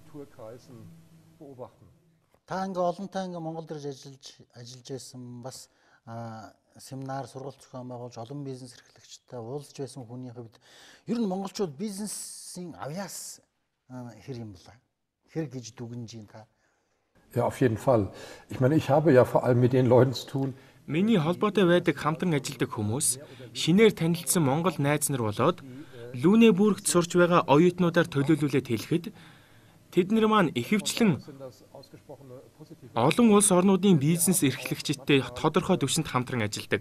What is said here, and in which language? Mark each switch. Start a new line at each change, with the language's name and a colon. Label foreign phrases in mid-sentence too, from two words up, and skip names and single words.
Mongolian: Та ингээ олонтаа ингээ Монгол ирж ажиллаж байсан бас семинар сургалт зохион байгуулж олон бизнес эрхлэгчтэй уулзж байсан хүний хувьд ер нь монголчууд бизнесийн авьяас хэр юм бэ? Хэр гэж дүгнэж юм та?
German: Ja, auf jeden Fall. Ich meine, ich habe ja vor allem mit den Leuten zu tun.
Mongolian: Миний холбоотой байдаг хамтран ажилладаг хүмүүс шинээр танилцсан монгол найз нар болоод Лүнебургт сурч байгаа оюутнуудаар төлөөлүүлээд хэлэхэд тэднэр маань ихэвчлэн олон улс орнуудын бизнес эрхлэгчидтэй тодорхой түвшинд хамтран ажилладаг.